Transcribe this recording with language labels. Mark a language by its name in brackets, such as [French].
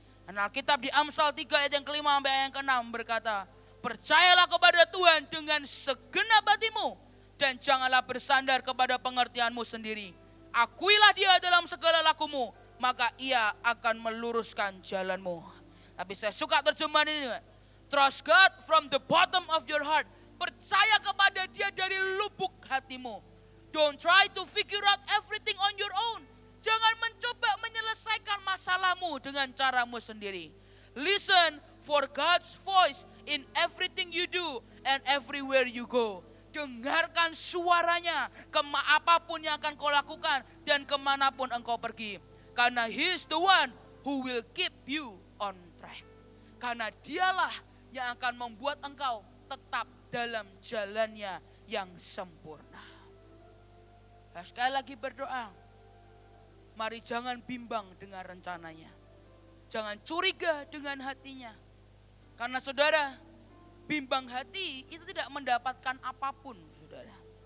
[Indonesian] Dan Alkitab di Amsal 3 ayat yang kelima sampai ayat yang keenam berkata, percayalah kepada Tuhan dengan segenap hatimu dan janganlah bersandar kepada pengertianmu sendiri. Akuilah dia dalam segala lakumu, maka ia akan meluruskan jalanmu. Tapi saya suka terjemahan ini. [English] Trust God from the bottom of your heart. [Indonesian] Percaya kepada dia dari lubuk hatimu. [English] Don't try to figure out everything on your own. [Indonesian] Jangan mencoba menyelesaikan masalahmu dengan caramu sendiri. [English] Listen for God's voice in everything you do and everywhere you go. [Indonesian] Dengarkan suaranya apapun yang akan kau lakukan dan kemanapun engkau pergi. Karena [English] He is the one who will keep you on track. [Indonesian] Karena dialah yang akan membuat engkau tetap dalam jalannya yang sempurna. Nah, sekali lagi berdoa, mari jangan bimbang dengan rencananya. Jangan curiga dengan hatinya. Karena saudara, bimbang hati itu tidak mendapatkan apapun, saudara.